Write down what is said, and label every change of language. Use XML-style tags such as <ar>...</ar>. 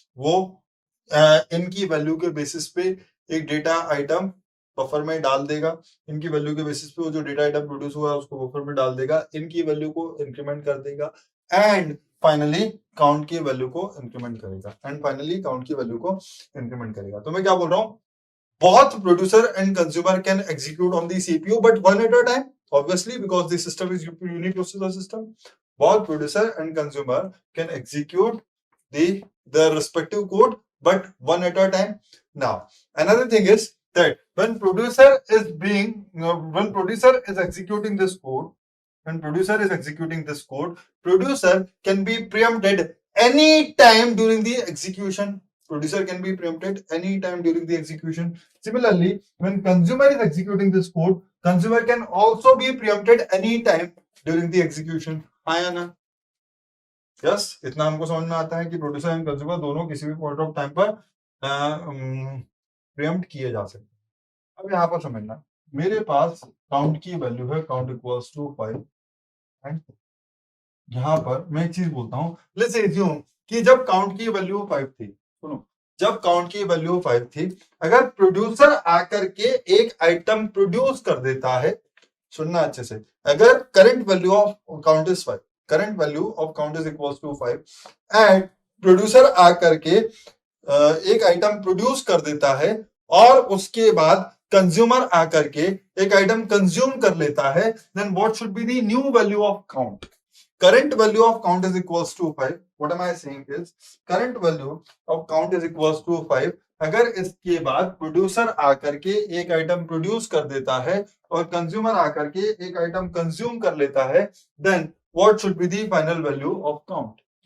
<hi>वो इनकी वैल्यू के बेसिस पे एक डेटा आइटम बफर में डाल देगा. इनकी वैल्यू के बेसिस पे वो जो डेटा आइटम प्रोड्यूस हुआ है उसको बफर में डाल देगा. इनकी वैल्यू को इंक्रीमेंट कर देगा एंड फाइनली काउंट की वैल्यू को इंक्रीमेंट करेगा. तो मैं क्या बोल रहा हूं?</hi> <en>both producer and consumer can execute on the CPU but one at a time, obviously because the system is uniprocessor system. Both producer and consumer can execute the respective code but one at a time. Now another thing is that when producer is executing this code, producer can be preempted any time during the execution. Similarly, when consumer is executing this code, consumer can also be preempted any time during the execution.</en> <hi>आया ना? Yes, इतना हमको समझ में आता है कि producer and consumer दोनों किसी भी पॉइंट ऑफ टाइम पर प्रीएम्प्ट किए जा सकते हैं. अब यहाँ पर समझना, मेरे पास काउंट की वैल्यू है काउंट इक्वल्स टू 5 एंड यहाँ पर मैं एक चीज बोलता हूँ. लेट्स एज्यूम कि जब काउंट की वैल्यू 5 थी, सुनो, जब काउंट की वैल्यू 5 थी, अगर प्रोड्यूसर आकर के एक आइटम प्रोड्यूस कर देता है, सुनना अच्छे से, अगर</hi> <en>current value of count is 5, current value of count is equals to 5</en> <hi>and producer आकर के एक आइटम प्रोड्यूस कर देता है और उसके बाद कंज्यूमर आकर के एक आइटम कंज्यूम कर लेता है,</hi> <en>Then what should be the new value of count? Current value of count is equals to 5. What am I saying is current value of count is equals to 5.</en> <hi>अगर इसके बाद producer आकर के एक item produce कर देता है और कंज्यूमर आकर के एक आइटम कंज्यूम कर लेता है,</hi> <en>Then what should be the final value of count?</en>